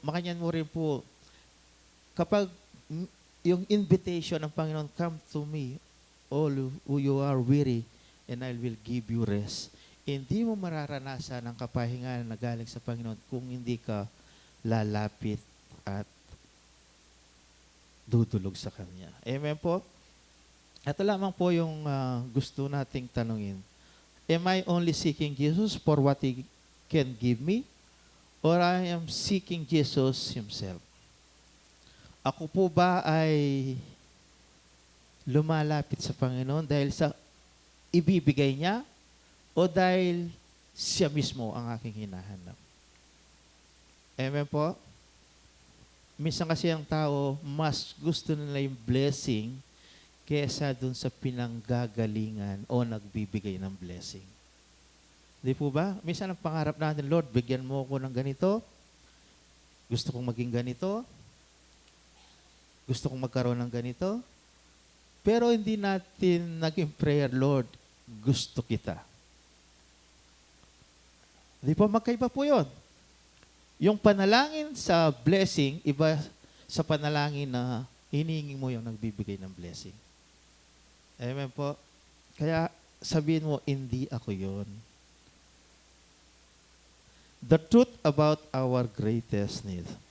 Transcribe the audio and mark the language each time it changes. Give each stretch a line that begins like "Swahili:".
Filipino: Makanyan mo rin po, kapag yung invitation ng Panginoon,
English: come to me, all who you are weary, and I will give you rest.
Filipino: Hindi mo mararanasan ang kapahingan na galing sa Panginoon kung hindi ka lalapit at dudulog sa Kanya. Amen po? Ito lamang po yung gusto nating tanungin.
English: Am I only seeking Jesus for what He can give me? Or I am seeking Jesus Himself?
Filipino: Ako po ba ay lumalapit sa Panginoon dahil sa ibibigay niya o dahil siya mismo ang aking hinahanap? Amen po? Minsan kasi ang tao, mas gusto nila yung blessing kesa dun sa pinanggagalingan o nagbibigay ng blessing. Di po ba? Minsan ang pangarap natin, Lord, bigyan mo ako ng ganito. Gusto kong maging ganito. Gusto kong magkaroon ng ganito. Pero hindi natin naging prayer, Lord, gusto kita. Di ba magkaiba po yun? Yung panalangin sa blessing, iba sa panalangin na hinihingi mo yung nagbibigay ng blessing. Amen po? Kaya sabihin mo, hindi ako yun.
English: The truth about our greatest need.